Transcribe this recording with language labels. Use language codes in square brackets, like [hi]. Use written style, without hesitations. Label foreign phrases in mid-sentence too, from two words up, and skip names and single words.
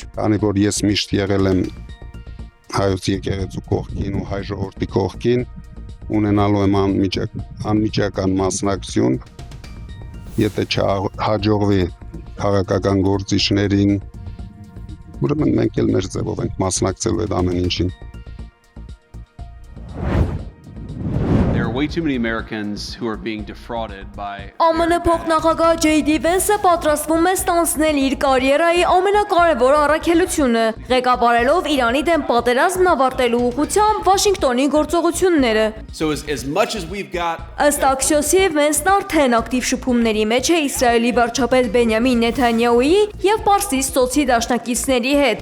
[hy] Քանի որ ես միշտ եղել եմ հայոց եկեղեցու կողքին ու հայ ժողովրդի կողքին, ունենալու եմ անմիջական մասնակցություն, եթե չհաջողվի քաղաքական գործիչներին, ուրեմն մենք էլ մեր ձևով ենք մասնակցելու այդ ամեն ինչին։ [en] Way too many Americans who are being defrauded by [hy] ԱՄՆ փոխնախագահ J.D. Vance-ը պատրաստվում է ստանձնել իր կարիերայի ամենակարևոր առաքելությունը, ղեկավարելով Իրանի դեմ պատերազմն ավարտելու ուղղությամբ Վաշինգտոնի գործողությունները։ Ըստ Axios-ի Vance-ն արդեն ակտիվ շփումների մեջ է Իսրայելի վարչապետ Բենյամին Նեթանյահուի եւ Պարսից ծոցի դաշնակիցների հետ,